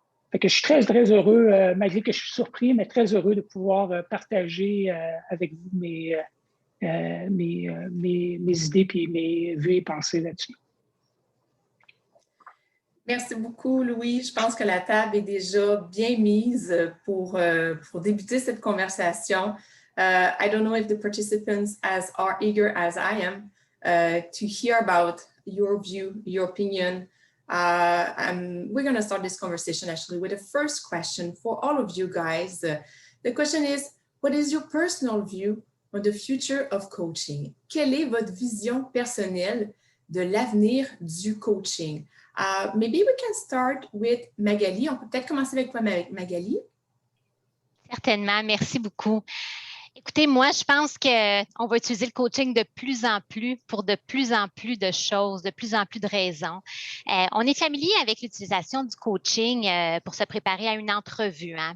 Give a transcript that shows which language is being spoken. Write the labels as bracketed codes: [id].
[fr] Fait que je suis très, très heureux, malgré que je suis surpris, mais très heureux de pouvoir partager avec vous mes idées et mes vues et pensées là-dessus. Merci beaucoup, Louis. Je pense que la table est déjà bien mise pour débuter cette conversation. [en] I don't know if the participants are eager as I am to hear about your view, your opinion. And we're going to start this conversation actually with the first question for all of you guys. The question is, what is your personal view on the future of coaching? [fr] Quelle est votre vision personnelle de l'avenir du coaching? [en] Maybe we can start with Magali. [fr] On peut peut-être commencer avec toi, Magali. Certainement, merci beaucoup. Écoutez, moi, je pense qu'on va utiliser le coaching de plus en plus pour de plus en plus de choses, de plus en plus de raisons. On est familier avec l'utilisation du coaching pour se préparer à une entrevue, hein.